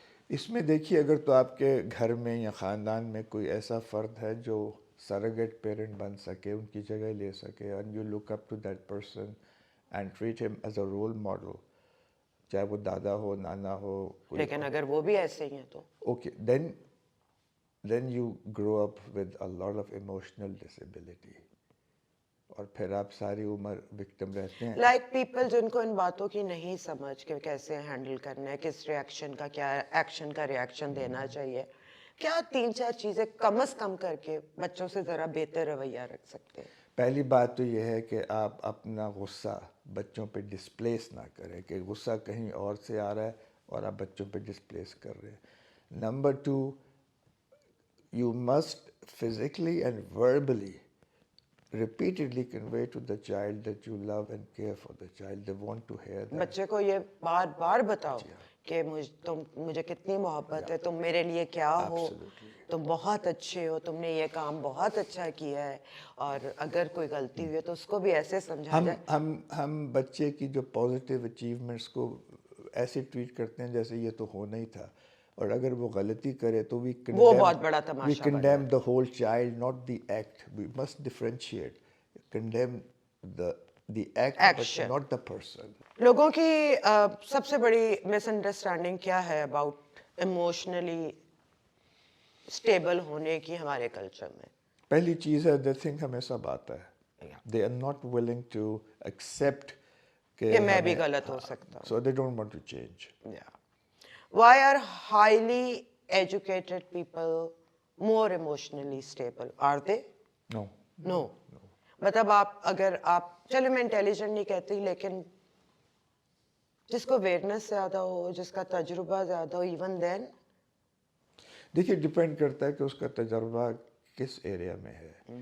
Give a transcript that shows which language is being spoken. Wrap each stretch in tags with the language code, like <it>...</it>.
<ur>اس میں دیکھیے, اگر تو آپ کے گھر میں یا خاندان میں کوئی ایسا فرد ہے جو سرگیٹ پیرنٹ بن سکے, ان کی جگہ لے سکے,</ur> <en>and you look up to that person and treat him as a role model,</en> <ur>چاہے وہ دادا ہو, نانا ہو. لیکن اگر وہ بھی ایسے ہی ہیں تو</ur> <en>okay, then you grow up with a lot of emotional disability,</en> <ur>اور پھر آپ ساری عمر وکٹم رہتے ہیں. لائک پیپل جن کو ان باتوں کی نہیں سمجھ کہ کیسے ہینڈل کرنا ہے, کس ریئیکشن کا, کیا ایکشن کا ریئیکشن دینا چاہیے, کیا 3-4 چیزیں کم از کم کر کے بچوں سے ذرا بہتر رویہ رکھ سکتے ہیں؟ پہلی بات تو یہ ہے کہ آپ اپنا غصہ بچوں پہ ڈسپلیس نہ کریں, کہ غصہ کہیں اور سے آ رہا ہے اور آپ بچوں پہ ڈسپلیس کر رہے ہیں. Number 2,</ur> <en>you must physically and verbally repeatedly convey to the child that you love and care for the child. They want to hear that.</en> <ur>بچے کو یہ بار بار بتاؤ کہ تم مجھے کتنی محبت ہے, تم میرے لیے کیا ہو, تم بہت اچھے ہو, تم نے یہ کام بہت اچھا کیا ہے, اور اگر کوئی غلطی ہوئی ہے تو اس کو بھی ایسے سمجھا جائے. ہم بچے کی جو پازیٹیو اچیومنٹس کو ایسے ٹریٹ کرتے ہیں جیسے یہ تو ہونا ہی تھا, اور اگر وہ غلطی کرے تو وہ بہت بڑا تماشا بن</ur> <en>condemn the whole child, not the act. We must differentiate. Condemn the act, Action. but not the person.</en> <ur>لوگوں کی سب سے بڑی مس انڈرسٹینڈنگ کیا ہے اباؤٹ ایموشنلی اسٹیبل ہونے کی ہمارے کلچر میں؟ پہلی چیز ہے,</ur> <en>they think</en> <ur>ہمیں سب آتا ہے.</ur> <en>They are not willing to accept</en> <ur>کہ میں بھی غلط ہو سکتا ہوں.</ur> <en>So they don't want to change. Yeah. Why are highly educated people more emotionally stable? Are they? No. No.</en> <ur>مطلب اگر آپ, چلو میں انٹیلیجنٹ نہیں کہتی, لیکن جس کو اویئرنیس زیادہ ہو, جس کا تجربہ زیادہ ہو, ایون دین. دیکھیے, ڈپینڈ کرتا ہے کہ اس کا تجربہ کس ایریا میں ہے.</ur>